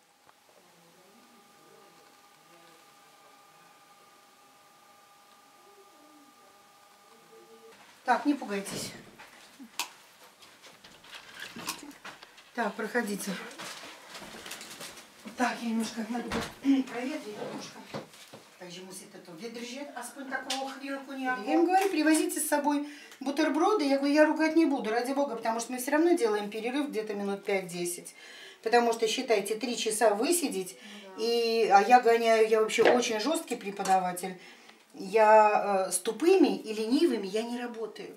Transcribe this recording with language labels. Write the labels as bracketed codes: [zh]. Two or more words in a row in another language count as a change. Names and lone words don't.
[ru] Так, не пугайтесь. Так, проходите. Так, я немножко надо проветрить немножко. [cs] Takže musíte to vydržet aspoň takovou chvílku nějakou. [ru] Я им говорю, привозите с собой бутерброды. Я говорю, я ругать не буду, ради бога, потому что мы все равно делаем перерыв где-то минут 5-10. Потому что, считайте, 3 часа высидеть, а я гоняю, я вообще очень жесткий преподаватель. Я с тупыми и ленивыми я не работаю.